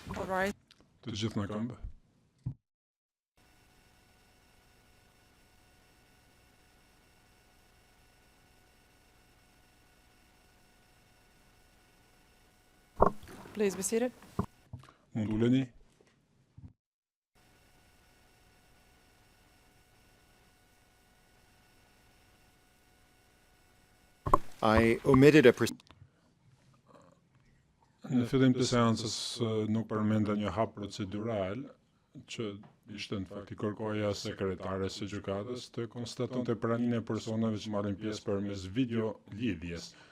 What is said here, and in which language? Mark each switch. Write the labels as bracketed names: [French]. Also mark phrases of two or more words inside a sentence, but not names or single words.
[English] right. [Albanian] Të gjithë në këmbë. [English] Please be seated. [Albanian] Mund uleni. [English] I omitted a [Albanian] Në fillim të seancës nuk përmenda një hap procedural që ishte në fakti kërkoja sekretares së gjykatës të konstatonte praninë e personave që marrin pjesë përmes video lidhjes.